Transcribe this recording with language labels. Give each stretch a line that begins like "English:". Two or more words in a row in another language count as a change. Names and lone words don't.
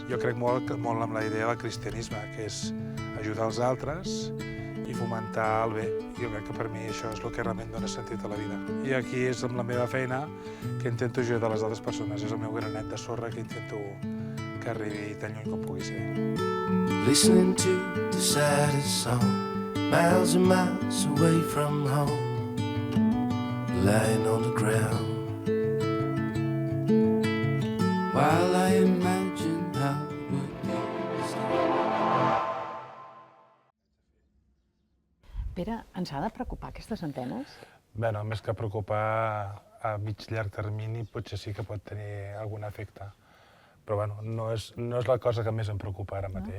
Catalan: Jo crec molt en la idea del cristianisme, que és ajudar els altres i fomentar el bé. Jo crec que per mi això és el que realment dona sentit a la vida. I aquí és amb la meva feina que intento ajudar les altres persones. És el meu granet de sorra que intento que arribi tan lluny com pugui ser.
English: Listening to the saddest song, miles and miles away from home, lying on the ground, while I imagine how it would be.
Catalan: Pere, ens ha de preocupar aquestes antenes? Bé, més que preocupar a mig-llarg termini, potser sí que pot tenir algun efecte. Però bueno, no és la cosa que més em preocupa ara mateix.